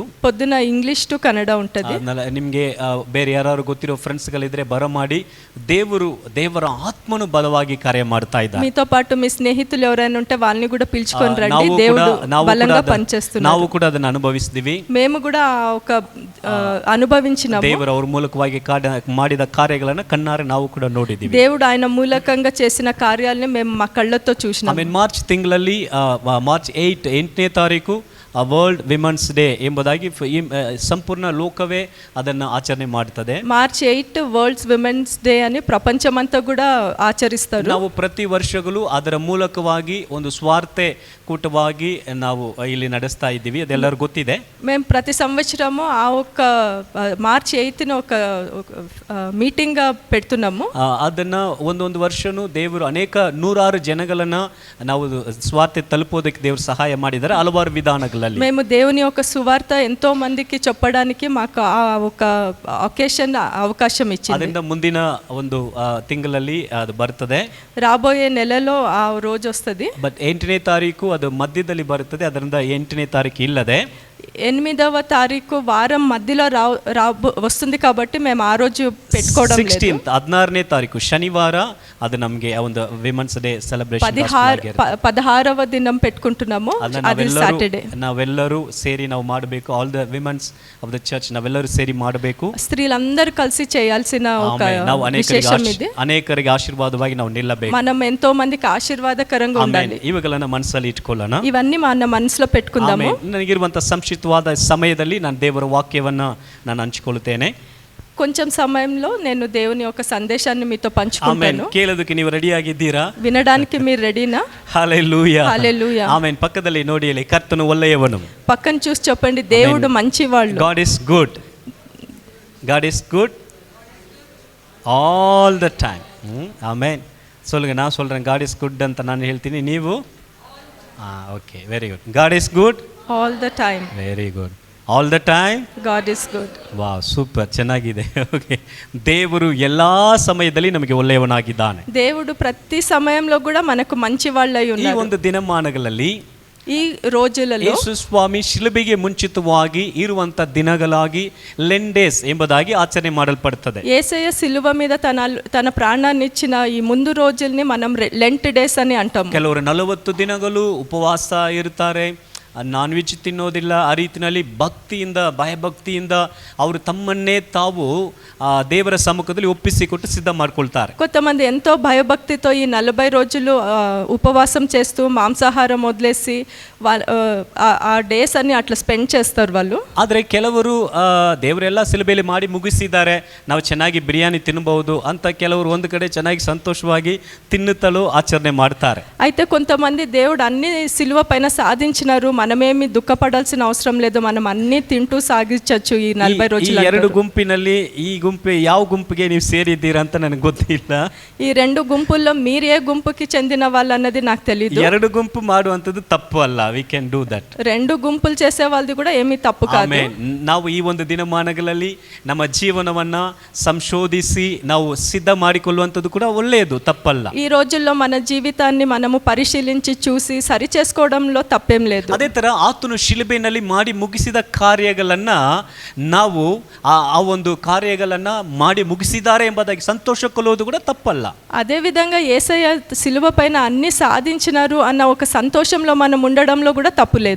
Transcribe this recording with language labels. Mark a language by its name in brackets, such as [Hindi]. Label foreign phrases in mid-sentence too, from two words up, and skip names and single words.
[Telugu] పొద్దున ఇంగ్లీష్ టు కన్నడ ఉంటుంది. [Kannada] ನಿಮಗೆ ಬೇರೆ ಯಾರು ಗೊತ್ತಿರೋ ಫ್ರೆಂಡ್ಸ್ ಗಳಿದ್ರೆ ಬರಮಾಡಿ, ದೇವರ ಆತ್ಮನು ಬಲವಾಗಿ ಕಾರ್ಯ ಮಾಡ್ತಾ ಇದ್ದಾರೆ. [Telugu] మీతో పాటు మీ స్నేహితులు ఎవరైనా ఉంటే వాళ్ళని కూడా పిలుచుకొని రండి. దేవుడు బలంగా పనిచేస్తున్నారు. [Kannada] ನಾವು ಕೂಡ ಅದನ್ನು ಅನುಭವಿಸಿದ್ವಿ. [Telugu] మేము కూడా ఒక అనుభవించినాము. [Kannada] ದೇವರು ಅವರ ಮೂಲಕವಾಗಿ ಮಾಡಿದ ಕಾರ್ಯಗಳನ್ನು ಕಣ್ಣಾರೆ ನಾವು ಕೂಡ ನೋಡಿದ್ದೀವಿ. [Telugu] దేవుడు ఆయన మూలకంగా చేసిన కార్యాలని మేము మా కళ్ళతో చూసినాము. [Kannada] మార్చ్ ತಿಂಗಳಲ್ಲಿ ಮಾರ್ಚ್ 8ನೇ ತಾರೀಕು [English] world women's day [Kannada] ಎಂಬುದಾಗಿ ಸಂಪೂರ್ಣ ಲೋಕವೇ ಅದನ್ನು ಆಚರಣೆ ಮಾಡ್ತದೆ. [Telugu] మార్చ్ 8 [English] worlds womens day [Telugu] అని ప్రపంచమంతా కూడా ఆచరిస్తారు. [Kannada] ನಾವು ಪ್ರತಿ ವರ್ಷಗಳು ಅದರ ಮೂಲಕವಾಗಿ ಒಂದು ಸ್ವಾರ್ಥ ಕೂಟವಾಗಿ ನಾವು ಇಲ್ಲಿ ನಡೆಸ್ತಾ ಇದ್ದೀವಿ, ಅದೆಲ್ಲರಿಗೂ ಗೊತ್ತಿದೆ. [Telugu] మేము ప్రతి సంవత్సరము ఆ ఒక మార్చ్ 8న ఒక మీటింగ్ పెడుతున్నాము. [Kannada] ಅದನ್ನ ಒಂದೊಂದು ವರ್ಷನೂ ದೇವರು ಅನೇಕ ನೂರಾರು ಜನಗಳನ್ನ ನಾವು ಸ್ವಾರ್ಥ ತಲುಪೋದಕ್ಕೆ ದೇವರು ಸಹಾಯ ಮಾಡಿದ್ದಾರೆ ಹಲವಾರು ವಿಧಾನಗಳಲ್ಲಿ. [Telugu] మేము దేవుని యొక్క సువార్త ఎంతో మందికి చెప్పడానికి మాకు ఆ ఒక ఒకేషన్ అవకాశం ఇచ్చింది. [Kannada] ಅದರಿಂದ ಮುಂದಿನ ಒಂದು ತಿಂಗಳಲ್ಲಿ ಅದು ಬರ್ತದೆ, [Telugu] రాబోయే నెలలో ఆ రోజు వస్తుంది. [Kannada] ಬಟ್ 8ನೇ ತಾರೀಕು ಅದು ಮಧ್ಯದಲ್ಲಿ ಬರುತ್ತದೆ, ಅದರಿಂದ 8ನೇ ತಾರೀಕು ಇಲ್ಲದೆ [Telugu] 8వ తారీఖు వారం మధ్యలో వస్తుంది కాబట్టి మేము ఆ రోజు పెట్టుకోవడం లేదు. [Kannada] 16ನೇ ತಾರೀಕು ಶನಿವಾರ ಅದು ನಮಗೆ ಒಂದು [English] women's day celebration [Telugu] 16వ దినం పెట్టుకుంటున్నాము. అది సాటర్డే. [Kannada] ನಾವೆಲ್ಲರೂ ಸೇರಿ ನಾವು ಮಾಡಬೇಕು, [English] all the womens of the church [Kannada] ನಾವೆಲ್ಲರೂ ಸೇರಿ ಮಾಡಬೇಕು. [Telugu] స్త్రీలందరూ కలిసి చేయాల్సిన ఒక విశేషం ఇది. [Kannada] ಅನೇಕರಿಗೆ ಆಶೀರ್ವಾದವಾಗಿ ನಾವು ನಿಲ್ಲಬೇಕು. [Telugu] మనం ఎంతో మందికి ఆశీర్వాదకరంగా ఉండాలి. [Kannada] ಇವುಗಳನ್ನ ಮನಸ್ಸಲ್ಲಿ ಇಟ್ಕೊಳ್ಳೋಣ, [Telugu] ఇవన్నీ మన మనసులో పెట్టుకుందాము. [Kannada] ನನಗಿರುವಂತ ಸಂಕ್ಷಿಪ್ತವಾದ ಸಮಯದಲ್ಲಿ ನಾನು ದೇವರ ವಾಕ್ಯವನ್ನ ನಾನು ಹಂಚಿಕೊಳ್ಳುತ್ತೇನೆ. [Telugu] కొంచెం సమయంలో నేను దేవుని యొక్క సందేశాన్ని మీతో పంచుకుంటాను. [Kannada] ಕೇಳೋದಕ್ಕೆ ನೀವು ರೆಡಿ ಆಗಿದ್ದೀರಾ? [Telugu] వినడానికి మీరు రెడీనా? హల్లెలూయా, హల్లెలూయా. ఆమేన్. [Kannada] పక్కದಲ್ಲಿ ನೋಡಿ ಅಲ್ಲಿ ಕರ್ತನು ಒಳ್ಳೆಯವನು. [Telugu] పక్కన చూసి చెప్పండి, దేవుడు మంచివాడు. [English] God is good. God is good all the time. [Kannada] ಆಮೆನ್. [Tamil] சொல்லுங்க, நான் சொல்றேன் [English] God is good [Kannada] ಅಂತ ನಾನು ಹೇಳ್ತೀನಿ, ನೀವು ಓಕೆ, [English] very good. God is good all the time. very good. all the time God is good. wow, super, [Kannada] ಚೆನ್ನಾಗಿದೆ. ಓಕೆ, ದೇವರು ಎಲ್ಲಾ ಸಮಯದಲ್ಲಿ ನಮಗೆ ಒಳ್ಳೆಯವನಾಗಿದ್ದಾನೆ. [Telugu] దేవుడు ప్రతి సమయంలో కూడా మనకు మంచి వాళ్ళై [Kannada] ಈ [Telugu] ఉన్నారు. [Kannada] ಒಂದು ದಿನಮಾನಗಳಲ್ಲಿ [Telugu] ఈ రోజులలో [Kannada] ಯೇಸು ಸ್ವಾಮಿ ಶಿಲುಬೆಗೆ ಮುಂಚಿತವಾಗಿ ಇರುವಂತ ದಿನಗಳಾಗಿ ಲೆಂಡೇಸ್ ಎಂಬುದಾಗಿ ಆಚರಣೆ ಮಾಡಲ್ಪಡುತ್ತದೆ. [Telugu] యేసయ్య సిలువ మీద తన ప్రాణాన్ని ఇచ్చిన ఈ ముందు రోజుల్ని మనం [English] Lent days [Telugu] అని అంటాము. [Kannada] ಕೆಲವರು 40 ದಿನಗಳು ಉಪವಾಸ ಇರ್ತಾರೆ, [English] non veg [Kannada] ತಿನ್ನೋದಿಲ್ಲ. ಆ ರೀತಿಯಲ್ಲಿ ಭಕ್ತಿಯಿಂದ, ಭಯಭಕ್ತಿಯಿಂದ ಅವರು ತಮ್ಮನ್ನೇ ತಾವು ದೇವರ ಸಮ್ಮುಖದಲ್ಲಿ ಒಪ್ಪಿಸಿಕೊಟ್ಟು ಸಿದ್ಧ ಮಾಡ್ಕೊಳ್ತಾರೆ. [Telugu] కొంతమంది ఎంతో భయభక్తితో ఈ 40 రోజులు ఉపవాసం చేస్తూ మాంసాహారం వదిలేసి ఆ డేస్ అన్ని అట్లా స్పెండ్ చేస్తారు వాళ్ళు. [Kannada] ಆದರೆ ಕೆಲವರು ದೇವರೆಲ್ಲ ಸಿಲುಬೆಯಲ್ಲಿ ಮಾಡಿ ಮುಗಿಸಿದ್ದಾರೆ, ನಾವು ಚೆನ್ನಾಗಿ ಬಿರಿಯಾನಿ ತಿನ್ನಬಹುದು ಅಂತ ಕೆಲವರು ಒಂದು ಕಡೆ ಚೆನ್ನಾಗಿ ಸಂತೋಷವಾಗಿ ತಿನ್ನುತ್ತಲೂ ಆಚರಣೆ ಮಾಡ್ತಾರೆ. [Telugu] అయితే కొంతమంది దేవుడు అన్ని సిలువ పైన సాధించినారు, మనమేమి దుఃఖపడాల్సిన అవసరం లేదు, మనం అన్ని తింటూ సాగించవచ్చు ఈ 40 రోజులు. [Kannada] ಎರಡು ಗುಂಪಿನಲ್ಲಿ ಈ ಗುಂಪು ಯಾವ ಗುಂಪಿಗೆ ನೀವು ಸೇರಿದ್ದೀರಾ ಅಂತ ನನಗೆ ಗೊತ್ತಿಲ್ಲ. [Telugu] ఈ రెండు గుంపుల్లో మీరు ఏ గుంపుకి చెందిన వాళ్ళు అన్నది నాకు తెలియదు. [Kannada] ಎರಡು ಗುಂಪು ಮಾಡುವಂಥದ್ದು ತಪ್ಪು ಅಲ್ಲ, [English] we can do that. [Telugu] రెండు గుంపులు చేసే వాళ్ళది కూడా ఏమీ తప్పు కాదు. [Kannada] ನಾವು ಈ ಒಂದು ದಿನಮಾನಗಳಲ್ಲಿ ನಮ್ಮ ಜೀವನವನ್ನ ಸಂಶೋಧಿಸಿ ನಾವು ಸಿದ್ಧ ಮಾಡಿಕೊಳ್ಳುವಂಥದ್ದು ಕೂಡ ಒಳ್ಳೆಯದು, ತಪ್ಪಲ್ಲ. [Telugu] ఈ రోజుల్లో మన జీవితాన్ని మనము పరిశీలించి చూసి సరి చేసుకోవడంలో తప్పేం లేదు. [Kannada] ಅದೇ ತರ ಆತನು ಶಿಲುಬೆಯಲ್ಲಿ ಮಾಡಿ ಮುಗಿಸಿದ ಕಾರ್ಯಗಳನ್ನ ನಾವು ಆ ಒಂದು ಕಾರ್ಯಗಳನ್ನ ಮಾಡಿ ಮುಗಿಸಿದ್ದಾರೆ ಎಂಬುದಾಗಿ ಸಂತೋಷಕೊಳ್ಳುವುದು ಕೂಡ ತಪ್ಪಲ್ಲ. [Telugu] అదే విధంగా యేసయ్య సిలువ పైన అన్ని సాధించినారు అన్న ఒక సంతోషంలో మనం ఉండడంలో కూడా తప్పు లేదు.